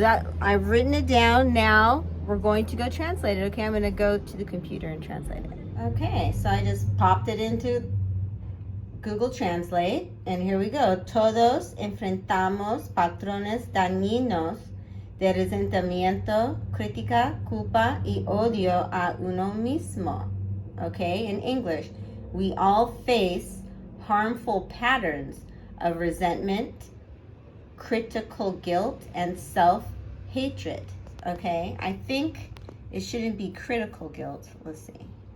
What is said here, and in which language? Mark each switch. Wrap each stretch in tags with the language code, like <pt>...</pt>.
<en>That I've written it down. Now we're going to go translate it. Okay, I'm going to go to the computer and translate it. Okay, so I just popped it into Google Translate, and here we go.</en> <es>Todos enfrentamos patrones dañinos de resentimiento, crítica, culpa y odio a uno mismo.</es> <en>Okay, in English, we all face harmful patterns of resentment, critical guilt, and self-hatred. Okay, I think it shouldn't be critical guilt. Let's see.</en>